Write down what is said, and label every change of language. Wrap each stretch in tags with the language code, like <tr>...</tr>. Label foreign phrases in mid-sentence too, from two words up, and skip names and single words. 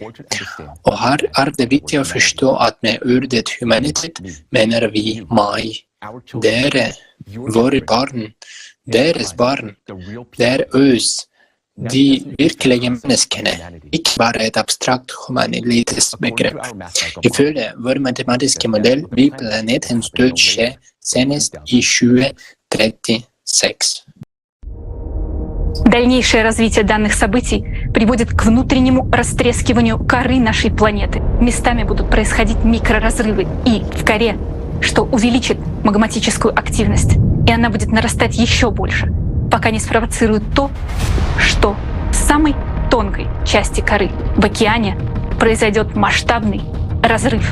<no>Og her er det viktig å forstå at med ordet humanitet mener vi meg, dere, våre barn, deres barn, det er oss, de virkelige menneskene, ikke bare et abstrakt humanitetens begrep. Ifølge vår matematiske modell vil planetens død skje senest i 2036.</no> <ru>Дальнейшее развитие данных событий приводит к внутреннему растрескиванию коры нашей планеты. Местами будут происходить микроразрывы и в коре, что увеличит магматическую активность, и она будет нарастать еще больше, пока не спровоцирует то, что в самой тонкой части коры, в океане, произойдет масштабный разрыв.</ru>